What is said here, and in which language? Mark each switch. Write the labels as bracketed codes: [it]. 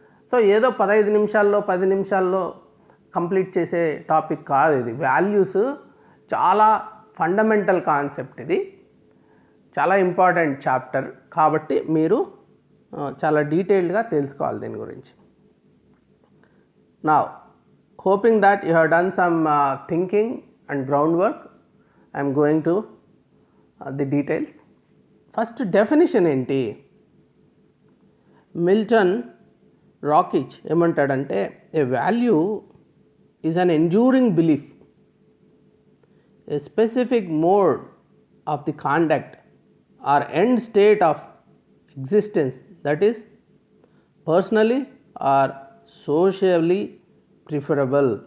[te] So ఏదో 15 నిమిషాల్లో 10 నిమిషాల్లో కంప్లీట్ చేసే టాపిక్ కాదు ఇది. వాల్యూస్ చాలా ఫండమెంటల్ కాన్సెప్ట్, ఇది చాలా ఇంపార్టెంట్ చాప్టర్. కాబట్టి మీరు చాలా డీటెయిల్డ్గా తెలుసుకోవాలి దీని గురించి. [en] Now hoping that you have done some thinking and groundwork, I am going to the details. First definition [te] ఏంటి? [en] Milton Rokeach [te] ఏమంటాడంటే [en] A value is an enduring belief, a specific mode of the conduct or end state of existence that is personally or socially preferable.